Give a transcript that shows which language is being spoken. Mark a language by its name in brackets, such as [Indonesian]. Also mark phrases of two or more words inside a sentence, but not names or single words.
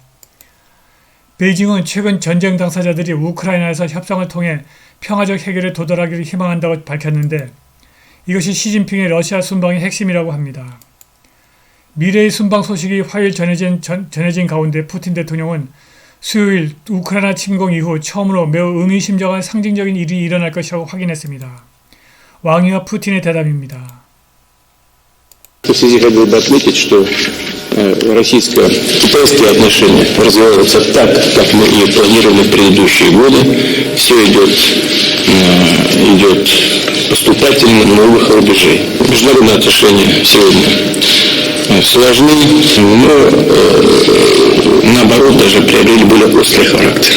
[Korean] 베이징은 최근 전쟁 당사자들이 우크라이나에서 협상을 통해 평화적 해결에 도달하기를 희망한다고 밝혔는데 이것이 시진핑의 러시아 순방의 핵심이라고 합니다. 미래의 순방 소식이 화요일 전해진 가운데 푸틴 대통령은 수요일 우크라이나 침공 이후 처음으로 매우 의미심장한 상징적인 일이 일어날 것이라고 확인했습니다. 왕위와 푸틴의 대답입니다. [Russian] В связи хотел бы отметить, что российско-китайские отношения развиваются так, как мы и планировали в предыдущие годы. Все идет поступательно на новых рубежей. Международные отношения сегодня сложны, но наоборот даже приобрели более острый характер.